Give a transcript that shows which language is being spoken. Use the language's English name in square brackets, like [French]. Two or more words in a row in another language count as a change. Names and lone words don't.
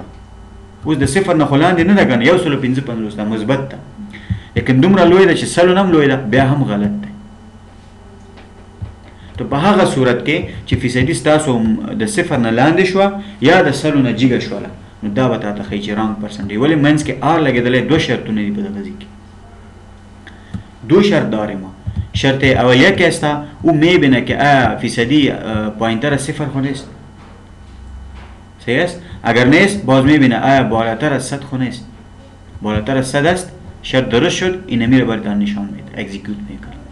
[Pashto] اوس د صفر نه خو لاندې نه ده که نه 155 ده مثبت ده، لیکن دومره لوی ده چې 100 نه هم لوی ده بیا هم غلط ده. تو په هغه صورت کې چې فیصدي ستاسو د صفر نه لاندې شوه یا د 100 نه جګه شوله نو دا به تاته ښیي چې [English] wrong percentage. [Pashto] ولې منځ کې آر لګېدلی 2 شرطونه دي په دغه ځای کې. [Persian] 2 شرط داریم. شرط اولیه که است او میبینه که آیا فیصدی پایینتر از صفر خو نیست. صحیح است؟ اگر نیست باز میبینه آیا بالاتر از 100 خو نیست. بالاتر از 100 است شرط درست شد اینه میره براتان نشان میده اکزیکیوت میکنه.